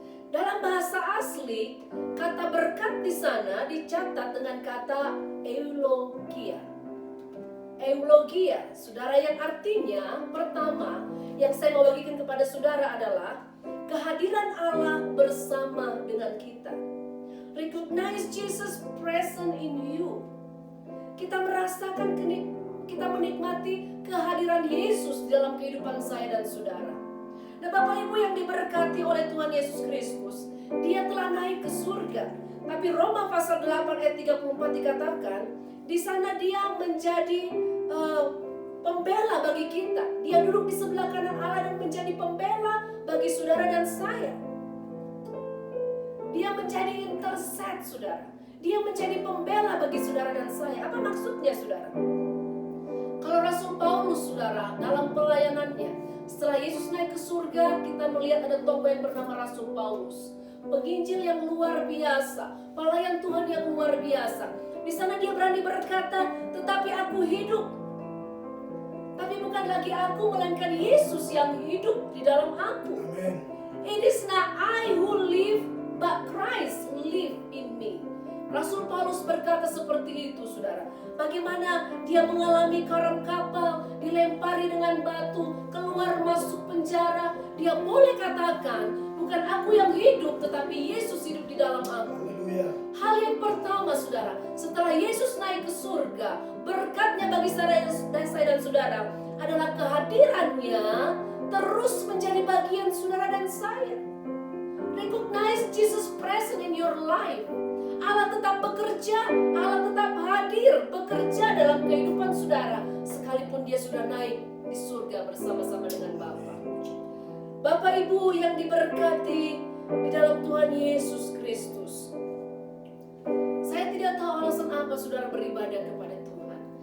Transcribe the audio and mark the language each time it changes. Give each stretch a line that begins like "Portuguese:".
Indonesian: Dalam bahasa asli, kata berkat di sana dicatat dengan kata eulogia. Eulogia, saudara, yang artinya pertama yang saya mau bagikan kepada saudara adalah kehadiran Allah bersama dengan kita.
English: Recognize Jesus present in you.
Indonesian: Kita merasakan kita menikmati kehadiran Yesus dalam kehidupan saya dan saudara. Nah, Bapak Ibu yang diberkati oleh Tuhan Yesus Kristus, Dia telah naik ke surga. Tapi Roma pasal 8 ayat 34 dikatakan, di sana Dia menjadi pembela bagi kita. Dia duduk di sebelah kanan Allah dan menjadi pembela bagi saudara dan saya. Dia menjadi intercede, saudara. Dia menjadi pembela bagi saudara dan saya. Apa maksudnya, saudara? Kalau Rasul Paulus, saudara, dalam pelayanannya, setelah Yesus naik ke surga, kita melihat ada tokoh yang bernama Rasul Paulus. Penginjil yang luar biasa, pelayan Tuhan yang luar biasa. Di sana dia berani berkata, tetapi aku hidup. Tapi bukan lagi aku, melainkan Yesus yang hidup di dalam aku. Amen.
English: It is not I who live, but Christ live in me.
Indonesian: Rasul Paulus berkata seperti itu, saudara. Bagaimana dia mengalami karam kapal, dilempari dengan batu, keluar masuk penjara. Dia boleh katakan, bukan aku yang hidup, tetapi Yesus hidup di dalam aku. Haleluya. Hal yang pertama, saudara, setelah Yesus naik ke surga, berkatnya bagi saya dan saudara adalah kehadirannya terus menjadi bagian saudara dan saya.
English: Recognize Jesus present in your life.
Indonesian: Allah tetap bekerja, Allah tetap hadir, bekerja dalam kehidupan saudara, sekalipun dia sudah naik di surga bersama-sama dengan Bapa. Bapak Ibu yang diberkati di dalam Tuhan Yesus Kristus, saya tidak tahu alasan apa saudara beribadah kepada Tuhan.